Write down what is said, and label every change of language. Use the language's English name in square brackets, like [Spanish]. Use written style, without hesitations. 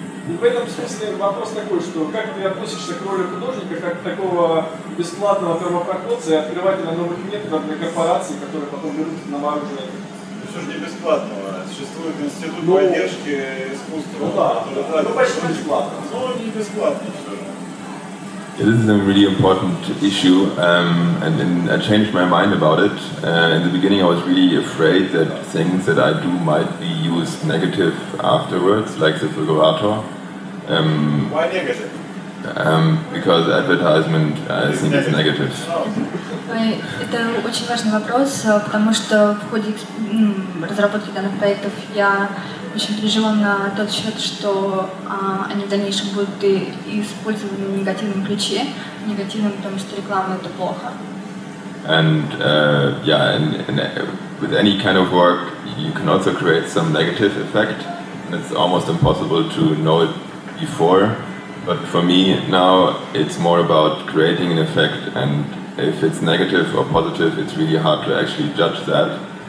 [Russian] И в этом смысле вопрос такой, что как ты относишься к роли художника, как такого бесплатного первопроходца и открывателя новых методов для корпораций, которые потом берут на вооружение? Все же не бесплатного. Существует институт поддержки искусства. Ну да, ну почти бесплатно. Но не бесплатно все же. [English] Yeah, this is a really important issue, and I changed my mind about it. In the beginning I was really afraid that things that I do might be used negative afterwards, like the figurator. Why negative? Because advertisement, I think, is negative. [Russian] Это очень важный вопрос, потому что в ходе разработки данных проектов я очень переживала на тот счет, что они в дальнейшем будут использованы в негативном ключе, негативном, потому что реклама это плохо. [English] And yeah, and with any kind of work, you can also create some negative effect, and it's almost impossible to know it before. But for me now, it's more about creating an effect, and if it's negative or positive, it's really hard to actually judge that.